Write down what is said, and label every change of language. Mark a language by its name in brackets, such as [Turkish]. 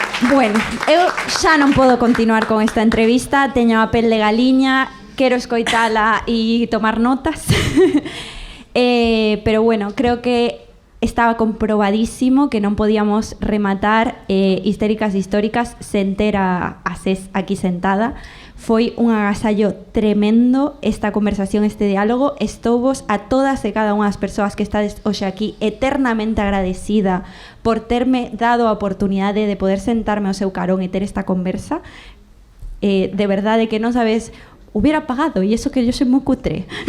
[Galician] Bueno, eu xa non podo continuar con esta entrevista, teño a pel de galiña, quero escoitala e tomar notas. Pero bueno, creo que estaba comprobadísimo que non podíamos rematar Histéricas Históricas sen ter a Ses aquí sentada. Foi un agasallo tremendo esta conversación, este diálogo. Estouvos a todas e cada unha das persoas que estades hoxe aquí eternamente agradecida por terme dado a oportunidade de poder sentarme ao seu carón e ter esta conversa. De verdade que non sabes, [Spanish] hubiera pagado, y eso que yo soy muy cutre.